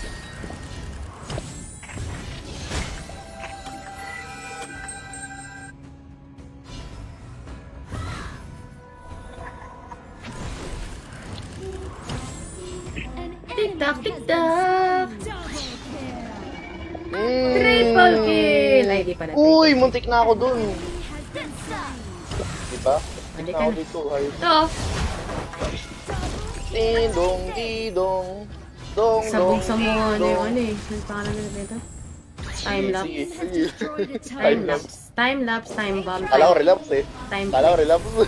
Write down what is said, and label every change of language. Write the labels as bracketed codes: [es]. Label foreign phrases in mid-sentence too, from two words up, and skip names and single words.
[en] Tik-tak, tik-tak! Mm. Triple kill! [tl] Ay, di pala. Uy, muntik na ako dun. [en] Has been slain. [tl] Diba? Pwede na ka ako na. dito. Ayos. Ito, Ding-dong, di-dong. Dong, sabog dong, sa mga ano di-dong. yung ano eh. Ano pangalan nila dito? [en] Time lapse. [tl] Sige, sige. [en] Time lapse. Time lapse, time bomb. [tl] Kala ko Time, relapse eh. time Kala ko relapse.